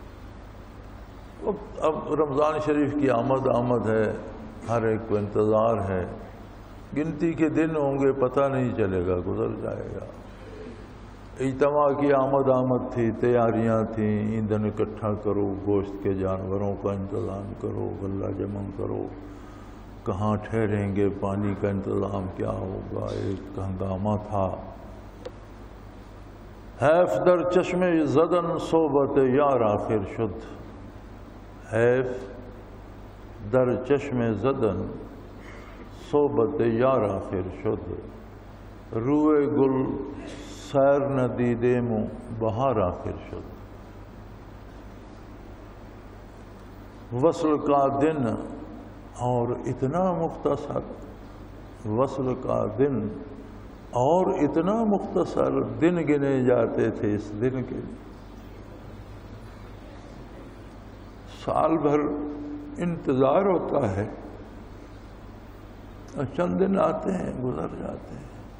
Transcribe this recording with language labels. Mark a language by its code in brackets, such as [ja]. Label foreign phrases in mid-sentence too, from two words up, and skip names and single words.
[ur] اب رمضان شریف کی آمد ہے، ہر ایک کو انتظار ہے، گنتی کے دن ہوں گے، پتہ نہیں چلے گا، گزر جائے گا۔ اجتماع کی آمد تھی، تیاریاں تھیں، ایندھن اکٹھا کرو، گوشت کے جانوروں کا انتظام کرو، غلہ جمع کرو، کہاں ٹھہریں گے، پانی کا انتظام کیا ہوگا، ایک ہنگامہ تھا۔ [fa] حیف در چشم زدن صحبت یار آخر شد، حیف در چشم زدن صحبت یار آخر شد، روئے گل سیر نہ دیدے مو بہار آخر شد۔ [ur] وصل کا دن اور اتنا مختصر، وصل کا دن اور اتنا مختصر، دن گنے جاتے تھے اس دن کے لیے۔ سال بھر انتظار ہوتا ہے، اور چند دن آتے ہیں گزر جاتے ہیں۔